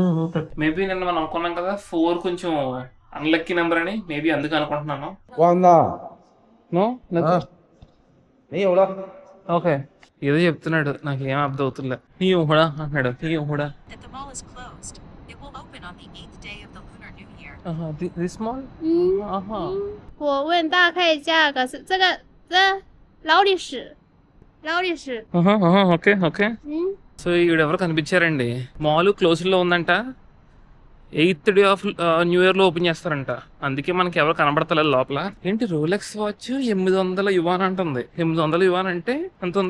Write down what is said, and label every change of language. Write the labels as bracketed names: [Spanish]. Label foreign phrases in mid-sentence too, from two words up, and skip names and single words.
[Telugu] మేబీ నిన్న మనం అనుకున్నాం కదా 4 కొంచెం [English] unlucky number [Telugu] అని, మేబీ అందుకు అనుకుంటున్నాను. ఓకే, ఏదో చెప్తున్నాడు, నాకు ఏం అర్థం అవుతుందిలే. నీ ఊహడా అంటున్నాడు. నీ ఊహడా [English] this mall. [Chinese] 我问大概价格是这劳力士。 [English] okay okay. [Telugu] సో ఈవిడెవరు కనిపించారండి. [English] mall close [Telugu] లో ఉందంట. [English] 8th day of new year [Telugu] లో ఓపెన్ చేస్తారంట, అందుకే మనకి ఎవరు కనబడతలేదు లోపల. ఏంటి రోలెక్స్ వాచ్ 800 యువాన్ అంటుంది. 800 యువాన్ అంటే ఎంత ఉంది?